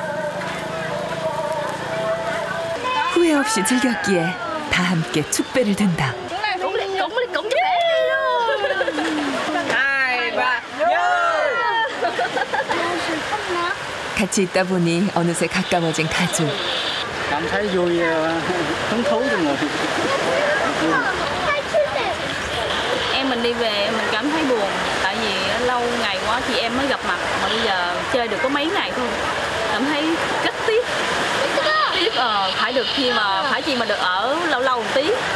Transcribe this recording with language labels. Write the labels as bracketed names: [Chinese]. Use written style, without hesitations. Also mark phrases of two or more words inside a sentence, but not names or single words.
[Korean] 후회 없이 즐겼기에 다 함께 축배를 든다. 같이 있다 보니 어느새 가까워진 가족. [Vietnamese] Cảm thấy vui, hứng thú trong người. Em mình đi về mình cảm thấy buồn, tại vì lâu ngày quá chị em mới gặp mặt mà bây giờ chơi được có mấy ngày thôi, cảm thấy rất tiếc. Tiếc phải được chi mà phải chi mà được ở lâu lâu một tí.